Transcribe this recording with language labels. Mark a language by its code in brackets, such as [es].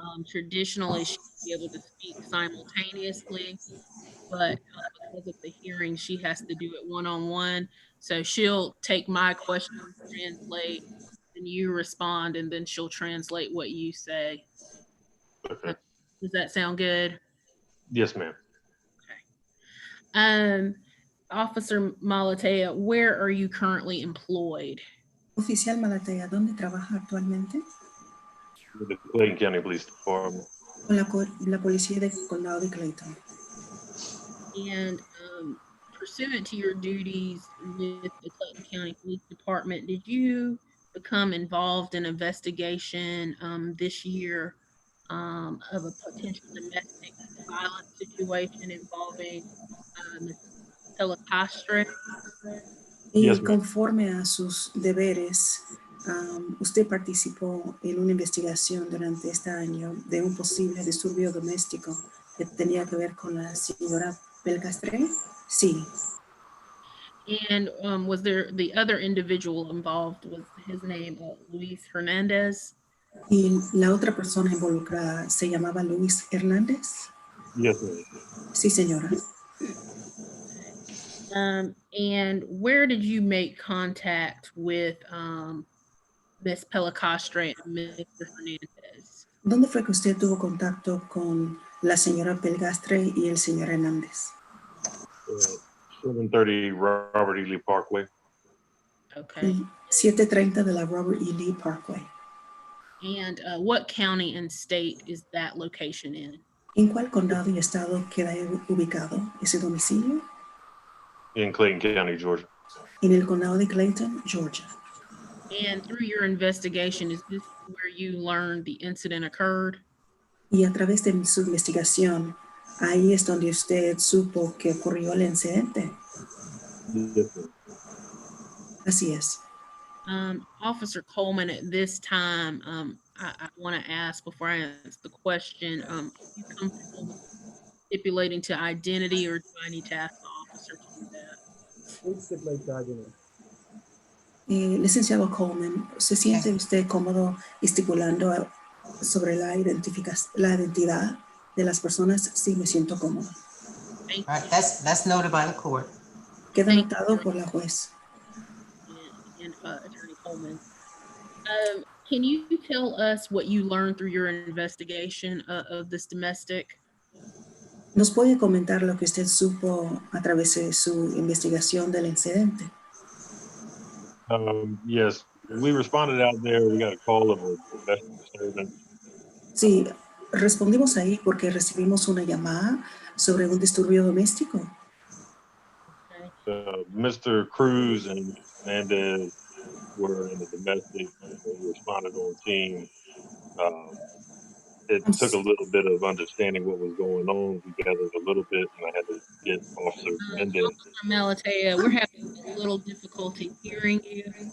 [en] Traditionally, she should be able to speak simultaneously, but because of the hearing, she has to do it one-on-one. So she'll take my questions, translate, and you respond, and then she'll translate what you say. Okay. Does that sound good? Yes, ma'am. Officer Malatea, where are you currently employed? [es] Oficial Malatea, ¿dónde trabaja actualmente? [en] With the Clayton County Police Department. [es] Con la policía del condado de Clayton. [en] And pursuant to your duties with the Clayton County Police Department, did you become involved in investigation this year of a potential domestic violence situation involving Telecastre? Yes, [es] Y [en] ma'am. [es] conforme a sus deberes, usted participó en una investigación durante este año de un posible disturbio doméstico que tenía que ver con la señora Belcastre. Sí. [en] And was there the other individual involved? Was his name Luis Hernandez? [es] Y la otra persona involucrada se llamaba Luis Hernández. [en] Yes, ma'am. [es] Sí, señora. [en] And where did you make contact with Miss Pellicastre and Mr. Hernandez? [es] ¿Dónde fue que usted tuvo contacto con la señora Pelgastre y el señor Hernández? [en] 730 Robert E. Lee Parkway. Okay. [es] 730 de la Robert E. Lee Parkway. [en] And what county and state is that location in? [es] ¿En cuál condado y estado queda ubicado ese domicilio? [en] In Clayton County, Georgia. [es] En el condado de Clayton, Georgia. [en] And through your investigation, is this where you learned the incident occurred? [es] Y a través de su investigación, ahí es donde usted supo que ocurrió el incidente. [en] Yes, ma'am. [es] Así es. [en] Officer Coleman, at this time, I want to ask before I ask the question, are you comfortable stipulating to identity, or do I need to ask the officer to do that? Please stipulate the identity. [es] Licenciado Coleman, ¿se siente usted cómodo estipulando sobre la identidad de las personas? Sí, me siento cómodo. [en] All right, that's noted by the court. [es] Queda notado por la juez. [en] And Attorney Coleman. Can you tell us what you learned through your investigation of this domestic? [es] ¿Nos puede comentar lo que usted supo a través de su investigación del incidente? [en] Yes, we responded out there. We got a call of a domestic disturbance. [es] Sí, respondimos ahí porque recibimos una llamada sobre un disturbio doméstico. [en] Mr. Cruz and Hernandez were in the domestic. We responded on team. It took a little bit of understanding what was going on. We gathered a little bit, and I had to get Officer Hernandez. Officer Malatea, we're having a little difficulty hearing you.